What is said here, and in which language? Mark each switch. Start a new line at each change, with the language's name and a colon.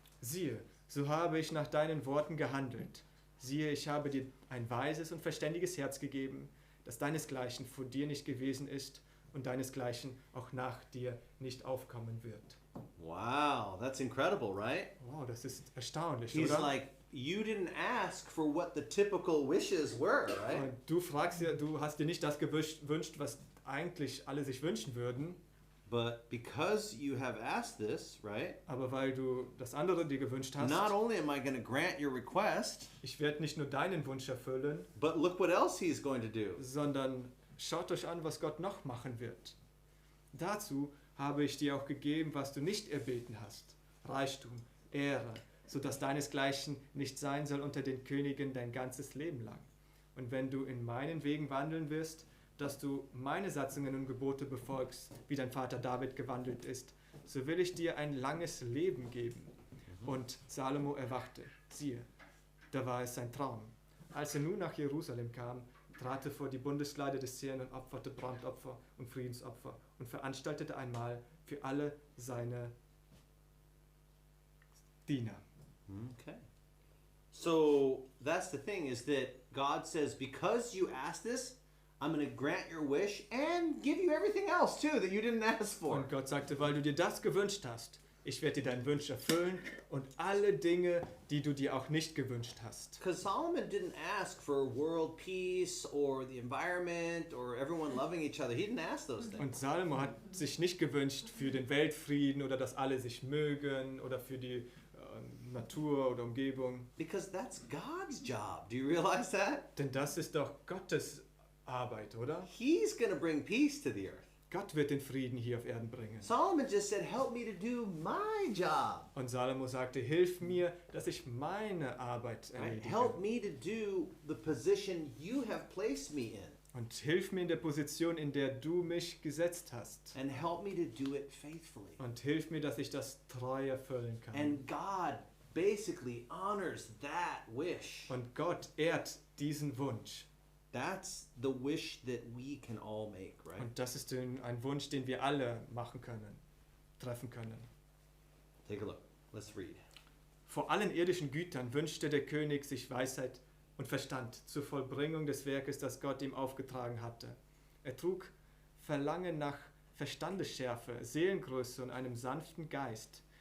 German: Siehe, so habe ich nach deinen Worten gehandelt. Siehe, ich habe dir ein weises und verständiges Herz gegeben, das deinesgleichen vor dir nicht gewesen ist und deinesgleichen auch nach dir nicht aufkommen wird.
English: Wow, that's incredible, right?
German: Wow, das ist erstaunlich,
English: He's
German: oder?
English: like, you didn't ask for what the typical wishes were, right?
German: Und du hast dir nicht das gewünscht, was eigentlich alle sich wünschen würden,
English: But because you have asked this, right?
German: aber weil du das andere dir gewünscht hast,
English: Not only am I going to grant your request,
German: ich werde nicht nur deinen Wunsch erfüllen,
English: but look what else he's going to do.
German: sondern schaut euch an, was Gott noch machen wird. Dazu habe ich dir auch gegeben, was du nicht erbeten hast. Reichtum, Ehre, sodass deinesgleichen nicht sein soll unter den Königen dein ganzes Leben lang. Und wenn du in meinen Wegen wandeln wirst, dass du meine Satzungen und Gebote befolgst, wie dein Vater David gewandelt ist, so will ich dir ein langes Leben geben. Und Salomo erwachte. Siehe, da war es sein Traum. Als er nun nach Jerusalem kam, trat er vor die Bundeskleider des Herrn und opferte Brandopfer und Friedensopfer und veranstaltete ein Mahl für alle seine Diener.
English: Okay. So that's the thing, is that God says, because you asked this, I'm going to grant your wish and give you everything else too that you didn't ask for.
German: Und Gott sagte, weil du dir das gewünscht hast, ich werde dir deinen Wunsch erfüllen und alle Dinge, die du dir auch nicht gewünscht hast.
English: Because Solomon didn't ask for world peace or the environment or everyone loving each other. He didn't ask those things.
German: Und Salomo hat sich nicht gewünscht für den Weltfrieden oder dass alle sich mögen oder für die Natur oder Umgebung.
English: Because that's God's job. Do you realize that?
German: Denn das ist doch Gottes Arbeit, oder?
English: He's going to bring peace to the earth.
German: Gott wird den Frieden hier auf Erden bringen.
English: Solomon just said, help me to do my job.
German: Und Salomo sagte, hilf mir, dass ich meine Arbeit
English: Right?
German: erledige.
English: Help me to do the position you have placed me in.
German: Und hilf mir in der Position, in der du mich gesetzt hast.
English: And help me to do it faithfully.
German: Und hilf mir, dass ich das treu erfüllen kann.
English: And God basically honors that wish.
German: Und Gott ehrt diesen Wunsch.
English: That's the wish that we can all make, right?
German: Und das ist ein Wunsch, den wir alle machen können, treffen können.
English: Take a look. Let's read.
German: Vor allen irdischen Gütern wünschte der König sich Weisheit und Verstand zur Vollbringung des Werkes, das Gott ihm aufgetragen hatte. Er trug Verlangen nach Verstandesschärfe, Seelengröße und einem sanften Geist.